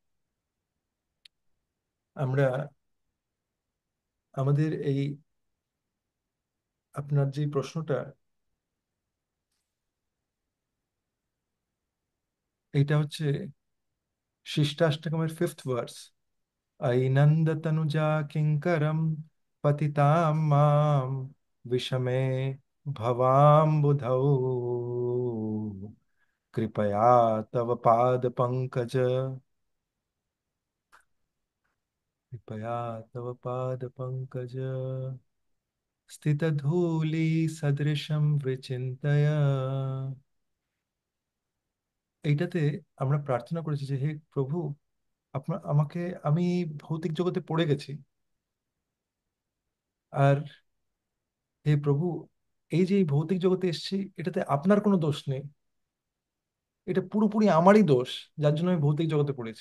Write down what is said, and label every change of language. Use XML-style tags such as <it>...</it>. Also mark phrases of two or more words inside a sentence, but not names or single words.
<bn>আমরা আমাদের এই আপনার যে প্রশ্নটা, এইটা হচ্ছে শিষ্টাষ্টকমের 5th ভার্স।</bn> <sa>ऐनन्दतनुजा किङ्करं पतितां मां विषमे भवाम्बुधौ कृपया तव पादपङ्कज, कृपया तव पादपङ्कज स्थितधूलि सदृशं विचिन्तय।</sa> <bn>এইটাতে আমরা প্রার্থনা করেছি যে হে প্রভু, আপনার আমাকে, আমি ভৌতিক জগতে পড়ে গেছি, আর হে প্রভু, এই যে এই ভৌতিক জগতে এসেছি এটাতে আপনার কোনো দোষ নেই, এটা পুরোপুরি আমারই দোষ, যার জন্য আমি ভৌতিক জগতে পড়েছি।</bn>